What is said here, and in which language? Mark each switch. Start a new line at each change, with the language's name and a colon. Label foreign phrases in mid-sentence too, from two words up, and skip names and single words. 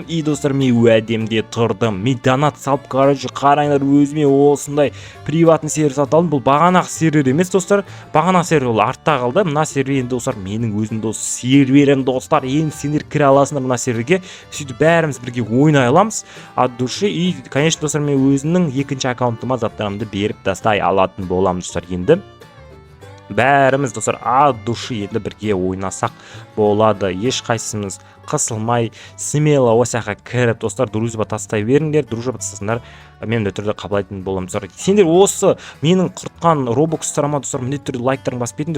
Kazakh: И, достар, мен уәдемде тұрдым. Мен донат салып, қараңдар, өзіме осындай приватный сервер сатып алдым. Бұл бағанақ сервер емес, достар. Бағанақ сервер ол артта қалды. Мына сервер енді, достар, менің өзім серверім, достар. Енді сендер кіре аласыңдар мына серверге. Сөйтіп бәріміз бірге ойнай аламыз
Russian: от души. И, конечно,
Kazakh: достар, мен өзімнің екінші аккаунтыма заттарымды беріп тастай алатын боламын, достар. Енді бәріміз, достар,
Russian: от души
Kazakh: енді бірге ойнасақ болады. Ешқайсымыз қысылмай, смело осяқа кіріп, достар, дружба тастай беріңдер. Дружба тастасыңдар, мен де түрде қабылдайтын боламын, достар. Сендер осы менің құртқан робокстарыма, достар, міндетті түрде лайктарын басып кетіңдер.